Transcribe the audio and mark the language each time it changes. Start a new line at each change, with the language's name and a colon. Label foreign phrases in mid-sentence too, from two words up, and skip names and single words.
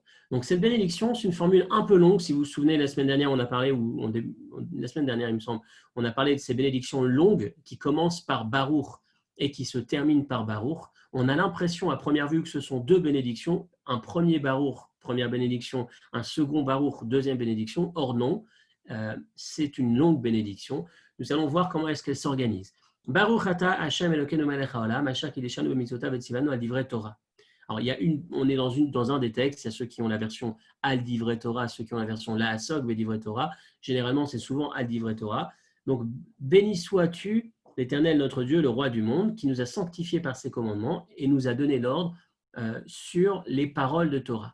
French: Donc cette bénédiction, c'est une formule un peu longue. Si vous vous souvenez, la semaine dernière, la semaine dernière, il me semble, on a parlé de ces bénédictions longues qui commencent par Baruch et qui se terminent par Baruch. On a l'impression à première vue que ce sont deux bénédictions, un premier Baruch, première bénédiction, un second Baruch, deuxième bénédiction. Or non, c'est une longue bénédiction. Nous allons voir comment est-ce qu'elle s'organise.
Hebrew: ברוך אתה ה' אלוקינו מלך העולם, אשר קדשנו במצוותיו וציונו על דברי תורה.
French: Alors, on est dans un des textes, il y a ceux qui ont la version
Hebrew: על דברי תורה,
French: ceux qui ont la version
Hebrew: לעסוק דברי תורה.
French: Généralement, c'est souvent
Hebrew: על דברי תורה.
French: Donc, béni sois-tu, l'Éternel notre Dieu, le roi du monde, qui nous a sanctifiés par ses commandements et nous a donné l'ordre sur les paroles de Torah.